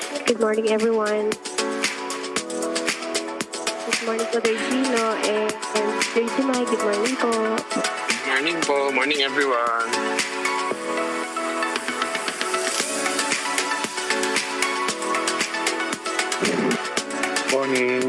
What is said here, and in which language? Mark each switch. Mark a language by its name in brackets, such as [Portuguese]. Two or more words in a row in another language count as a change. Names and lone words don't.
[English] Good morning, everyone. Good morning po, Gino and Jimai. Good morning po. Good morning po. Morning, everyone. Morning.